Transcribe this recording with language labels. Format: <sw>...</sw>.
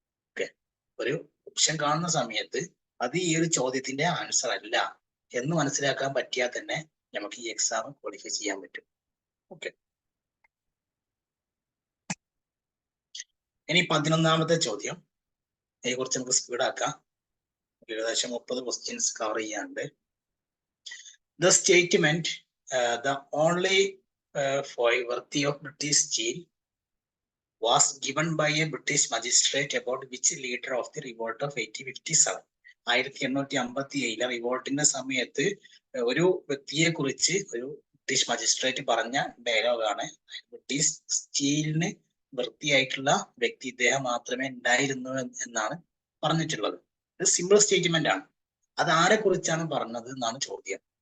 <ml>Okay, ഒരു option കാണുന്ന സമയത്ത് അത് ഈ ഒരു ചോദ്യത്തിന്റെ ആൻസർ അല്ല എന്ന് മനസ്സിലാക്കാൻ പറ്റിയാൽ തന്നെ നമുക്ക് ഈ എക്സാം ക്വാളിഫൈ ചെയ്യാൻ പറ്റും. ഓക്കെ, ഇനി 11ാമത്തെ ചോദ്യം, ഇതിനെ കുറിച്ച് നമുക്ക് സ്പീഡാക്കാം. ഏകദേശം 30 ക്വസ്റ്റ്യൻസ് കവർ ചെയ്യാണ്ട്.</ml> <en>The statement, the only worthy of British steel was given by a British magistrate about which leader of the revolt of 1857.</en> <ml>1857 റിവോൾട്ടിന്റെ സമയത്ത് ഒരു വ്യക്തിയെ കുറിച്ച് ഒരു ബ്രിട്ടീഷ് മജിസ്ട്രേറ്റ് പറഞ്ഞ ഡയലോഗാണ്. ബ്രിട്ടീഷ് സ്റ്റീലിന് വൃത്തിയായിട്ടുള്ള വ്യക്തി ഇദ്ദേഹം മാത്രമേ ഉണ്ടായിരുന്നു എന്നാണ് പറഞ്ഞിട്ടുള്ളത്. ഇത് സിമ്പിൾ സ്റ്റേറ്റ്മെന്റ് ആണ്. അത് ആരെ കുറിച്ചാണ് പറഞ്ഞത് എന്നാണ് ചോദ്യം.</ml>